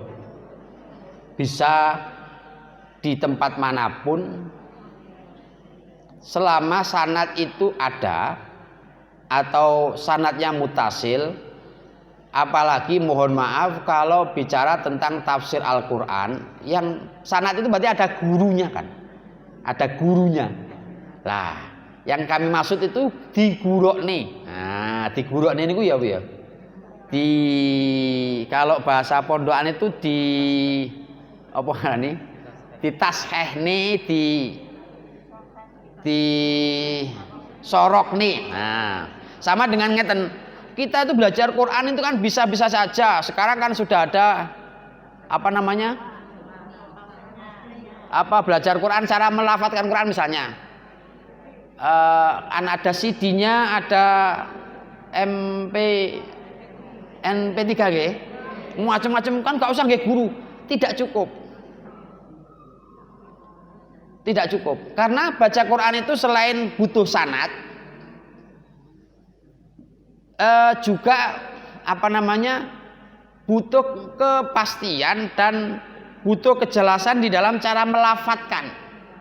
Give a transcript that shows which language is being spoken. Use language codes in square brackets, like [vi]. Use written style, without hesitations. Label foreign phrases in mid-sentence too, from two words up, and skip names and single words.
[id] Bisa di tempat manapun selama sanad itu ada atau sanadnya mutasil, apalagi mohon maaf kalau bicara tentang tafsir Al-Quran yang sanad itu berarti ada gurunya kan, ada gurunya lah. Yang kami maksud itu digurokne. Nah, [jv] digurokne niku ya Bu ya. [id] Kalau bahasa pondokan itu [jv] apa ngarani? Ditashehne, di sorokne. [id] Nah, sama dengan ngeten. Kita itu belajar Quran itu kan bisa-bisa saja. Sekarang kan sudah ada apa namanya? Belajar Quran, cara melafadzkan Quran misalnya. Ada CD-nya, ada MP3G, macam-macam kan gak usah nggih guru, tidak cukup, karena baca Quran itu selain butuh sanad, juga apa namanya, butuh kepastian dan butuh kejelasan di dalam cara melafadzkan.